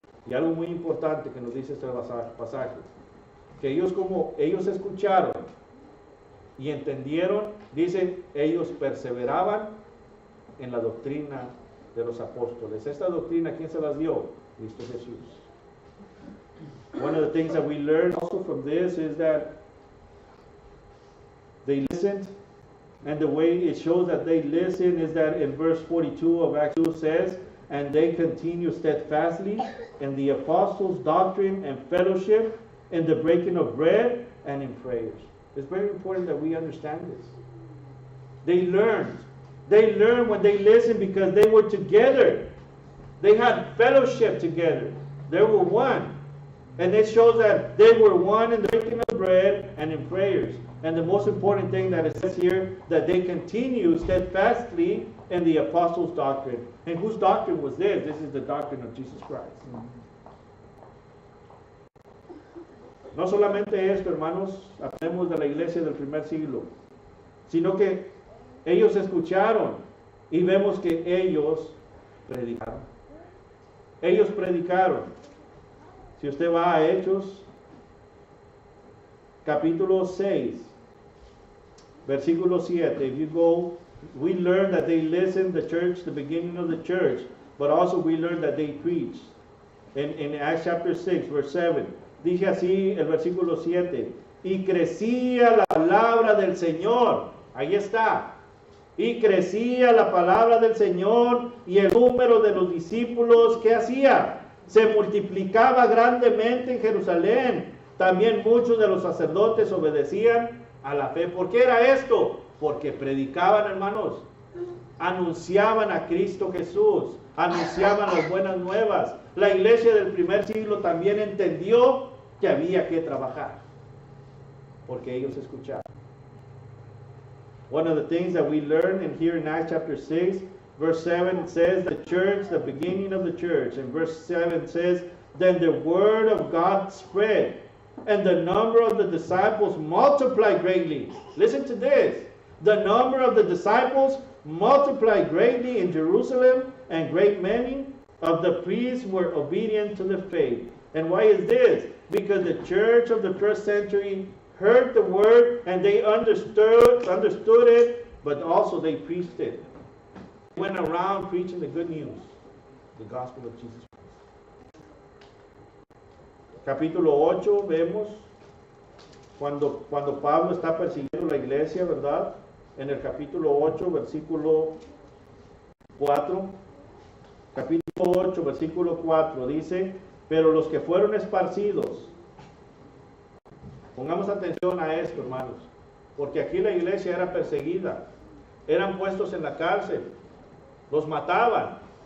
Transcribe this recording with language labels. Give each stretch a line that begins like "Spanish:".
Spanish: Y algo muy importante que nos dice este pasaje, que ellos escucharon y entendieron, dice, ellos perseveraban en la doctrina de los apóstoles. Esta doctrina, ¿quién se las dio? Cristo Jesús.
English: One of the things that we learn also from this is that they listened, and the way it shows that they listen is that in verse 42 of Acts 2 says, and they continue steadfastly in the apostles' doctrine and fellowship, in the breaking of bread and in prayers. It's very important that we understand this. They learned. They learned when they listened because they were together. They had fellowship together. They were one. And it shows that they were one in the breaking of bread and in prayers. And the most important thing that it says here, that they continue steadfastly in the apostles' doctrine. And whose doctrine was this? This is the doctrine of Jesus Christ.
Spanish: No solamente esto, hermanos, aprendemos de la iglesia del primer siglo, sino que ellos escucharon y vemos que ellos predicaron. Ellos predicaron. Si usted va a Hechos, capítulo 6, versículo 7,
English: if you go, we learn that they listened, the church, the beginning of the church, but also we learn that they preached. In Acts chapter 6, verse 7,
Spanish: dije así el versículo 7, y crecía la palabra del Señor, ahí está, y crecía la palabra del Señor y el número de los discípulos, ¿qué hacía? Se multiplicaba grandemente en Jerusalén. También muchos de los sacerdotes obedecían a la fe. ¿Por qué era esto? Porque predicaban, hermanos. Anunciaban a Cristo Jesús. Anunciaban las buenas nuevas. La iglesia del primer siglo también entendió que había que trabajar. Porque ellos escuchaban.
English: One of the things that we learn in here in Acts chapter 6, verse 7 says the church, the beginning of the church. And verse 7 says, then the word of God spread, and the number of the disciples multiplied greatly. Listen to this. The number of the disciples multiplied greatly in Jerusalem, and great many of the priests were obedient to the faith. And why is this? Because the church of the first century heard the word and they understood it, but also they preached it. They went around preaching the good news, the gospel of Jesus Christ.
Spanish: Capítulo 8 vemos cuando Pablo está persiguiendo la iglesia, ¿verdad? En el capítulo 8, versículo 4. Capítulo 8, versículo 4 dice, pero los que fueron esparcidos, pongamos atención a esto, hermanos, porque aquí la iglesia era perseguida, eran puestos en la cárcel, los mataban.